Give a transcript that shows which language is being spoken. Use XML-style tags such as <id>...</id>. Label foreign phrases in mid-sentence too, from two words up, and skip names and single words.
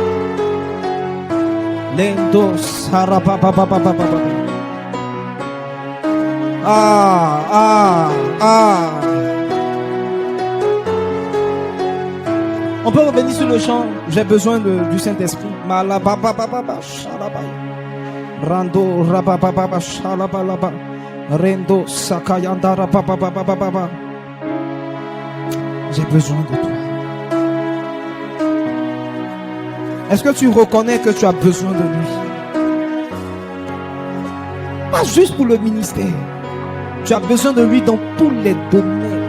<fr>Lendo Sarapa Baba Baba Baba. On peut revenir sur le chant. J'ai besoin du Saint-Esprit. Malaba Baba Baba Sharaba. Rando Rababa Baba Sharaba Laba. Rendo Sakayanda Rababa Baba Baba. J'ai besoin de toi. Est-ce que tu reconnais que tu as besoin de lui? Pas juste pour le ministère. Tu as besoin de lui dans tous les domaines.</fr>